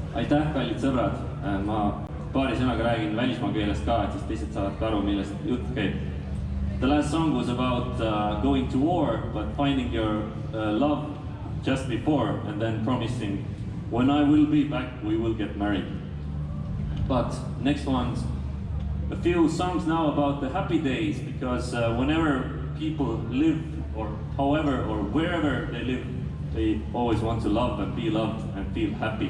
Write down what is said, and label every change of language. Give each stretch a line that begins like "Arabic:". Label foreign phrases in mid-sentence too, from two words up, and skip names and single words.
Estonian: Aitäh, kallid sõbrad. Ma paari sõnaga räägin välismaa keelest ka, et siis teised saavad ka aru, millest jutt käib.
English: The last song was about going to war, but finding your love just before and then promising, when I will be back, we will get married. But next one's a few songs now about the happy days, because whenever people live, or however, or wherever they live, they always want to love and be loved and feel happy.